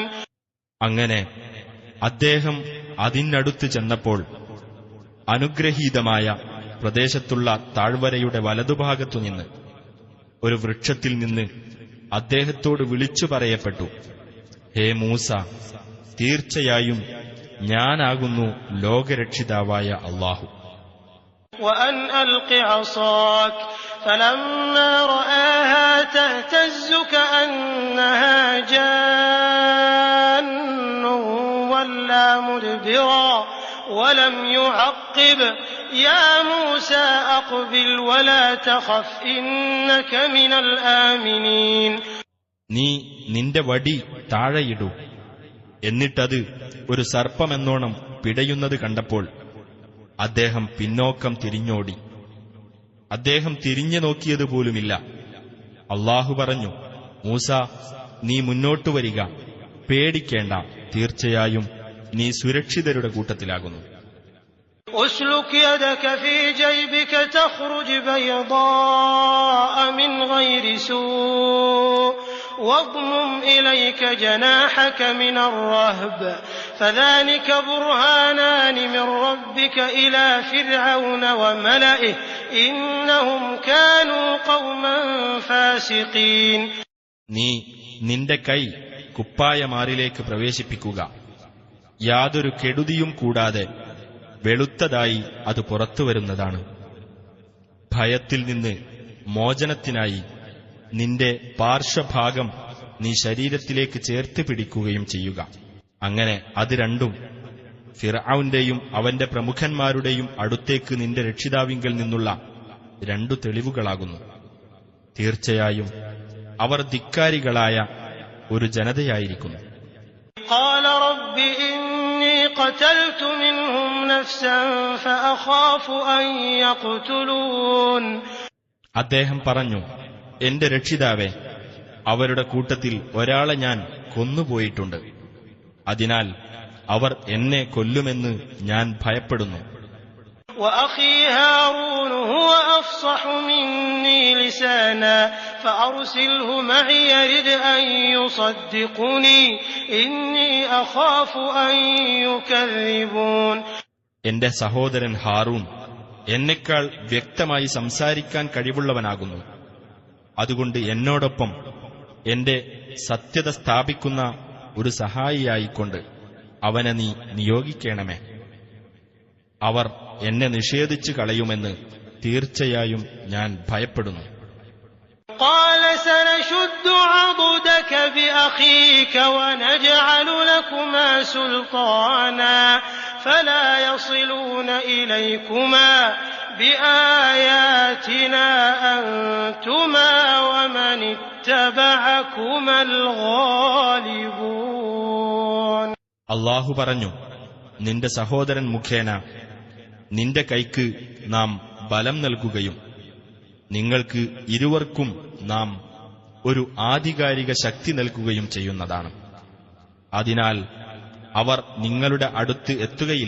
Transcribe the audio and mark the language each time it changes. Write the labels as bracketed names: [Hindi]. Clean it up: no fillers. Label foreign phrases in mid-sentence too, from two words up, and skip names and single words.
[Malayalam] അങ്ങനെ അദ്ദേഹം അതിനടുത്ത് ചെന്നപ്പോൾ അനുഗ്രഹീതമായ പ്രദേശത്തുള്ള താഴ്വരയുടെ വലതുഭാഗത്തുനിന്ന് ഒരു വൃക്ഷത്തിൽ നിന്ന് അദ്ദേഹത്തോട് വിളിച്ചു പറയപ്പെട്ടു, ഹേ മൂസ, തീർച്ചയായും ഞാനാകുന്നു ലോകരക്ഷിതാവായ അല്ലാഹു. [Arabic] وأن ألق عصاك فلما رآها تهتز كأنها جان ولا مدبرا ولم يعقب يا موسى أقبل ولا تخف إنك من الآمنين. [Malayalam] നീ നിന്റെ വടി താഴെയിടൂ. എന്നിട്ടത് ഒരു സർപ്പമെന്നോണം പിടയുന്നത് കണ്ടപ്പോൾ അദ്ദേഹം പിന്നോക്കം തിരിഞ്ഞോടി. അദ്ദേഹം തിരിഞ്ഞു നോക്കിയതുപോലുമില്ല. അല്ലാഹു പറഞ്ഞു, മൂസ, നീ മുന്നോട്ടു വരിക, പേടിക്കേണ്ട, തീർച്ചയായും നീ സുരക്ഷിതരുടെ കൂട്ടത്തിലാകുന്നു. [Arabic] أسلك يدك في جيبك تخرج بيضاء من غير سوء واضمم إليك جناحك من الرهب فذلك برهانان من ربك إلى فرعون وملئه إنهم كانوا قوما فاسقين. [Malayalam] നീ നിന്റെ കൈ കുപ്പായമാറിലേക്ക് പ്രവേശിപ്പിക്കുക. യാതൊരു കെടുതിയും കൂടാതെ വെളുത്തതായി അത് പുറത്തുവരുന്നതാണ്. ഭയത്തിൽ നിന്ന് മോചനത്തിനായി നിന്റെ പാർശ്വഭാഗം നീ ശരീരത്തിലേക്ക് ചേർത്ത് പിടിക്കുകയും ചെയ്യുക. അങ്ങനെ അത് രണ്ടും ഫിർഔന്റെയും അവന്റെ പ്രമുഖന്മാരുടെയും അടുത്തേക്ക് നിന്റെ രക്ഷിതാവിങ്കൽ നിന്നുള്ള രണ്ടു തെളിവുകളാകുന്നു. തീർച്ചയായും അവർ ധിക്കാരികളായ ഒരു ജനതയായിരിക്കുന്നു. [Arabic] قال رب إني قتلت منهم نفسا فأخاف أن يقتلون. [Malayalam] അദ്ദേഹം പറഞ്ഞു, എന്റെ രക്ഷിതാവേ, അവരുടെ കൂട്ടത്തിൽ ഒരാളെ ഞാൻ കൊന്നുപോയിട്ടുണ്ട്. അതിനാൽ അവർ എന്നെ കൊല്ലുമെന്ന് ഞാൻ ഭയപ്പെടുന്നു. [Arabic] وأخي هارون هو أفصح مني لسانا فأرسله معي يرد أن يصدقني إني أخاف أن يكذبون. [Malayalam] എന്റെ സഹോദരൻ ഹാറൂൺ എന്നെക്കാൾ വ്യക്തമായി സംസാരിക്കാൻ കഴിവുള്ളവനാകുന്നു. അതുകൊണ്ട് എന്നോടൊപ്പം എന്റെ സത്യത സ്ഥാപിക്കുന്ന ഒരു സഹായിയായിക്കൊണ്ട് അവനെ നീ നിയോഗിക്കണമേ. അവർ എന്നെ നിഷേധിച്ചു കളയുമെന്ന് തീർച്ചയായും ഞാൻ ഭയപ്പെടുന്നു. [Arabic] قال سنشد عضدك بأخيك ونجعل لكما سلطانا فلا يصلون إليكما بآياتنا أنتما ومن اتبعكما الغالبون. [Malayalam] അല്ലാഹു പറഞ്ഞു, നിന്റെ സഹോദരൻ മുഖേന നിന്റെ കൈക്ക് നാം ബലം നൽകുകയും നിങ്ങൾക്ക് ഇരുവർക്കും നാം ഒരു ആധികാരിക ശക്തി നൽകുകയും ചെയ്യുന്നതാണ്. അതിനാൽ അവർ നിങ്ങളുടെ അടുത്ത് എത്തുകയില്ല.